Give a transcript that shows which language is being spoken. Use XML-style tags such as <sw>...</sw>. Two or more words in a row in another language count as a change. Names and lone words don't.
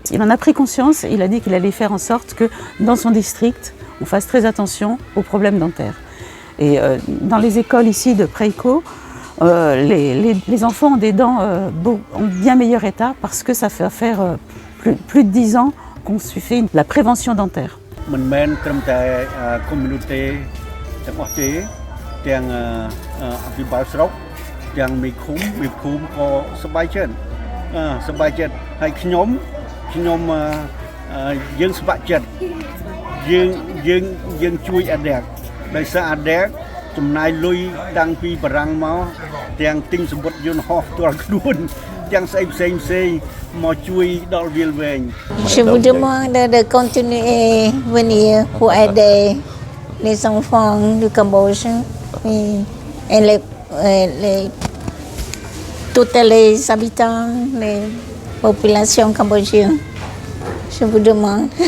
<fr>Il en a pris conscience et il a dit qu'il allait faire en sorte que dans son district, on fasse très attention aux problèmes dentaires. Et dans les écoles ici de Preiko, les enfants ont des dents en bien meilleur état parce que ça fait faire plus de 10 ans qu'on fait la prévention dentaire.</fr> <km>មិនមែនត្រឹមតែ community ទាំងអស់ទេទាំងអភិបាលស្រុកទាំងមេឃុំក៏សប្បាយចិត្តហើយខ្ញុំយើងស្ម័គ្រចិត្តយើងជួយអាដេកដោយសារអាដេកចំណាយលុយតាំងពីបារាំងមកទាំងទិញសម្បត្តិយន្តហោះផ្ទាល់ខ្លួនទាំងស្អីផ្សេងមកជួយដល់វាលវែង</km> <fr>Je vous demande de continuer venir pour aider les enfants du Cambodge et tous les habitants, les populations cambodgiennes. Je vous demande.</fr>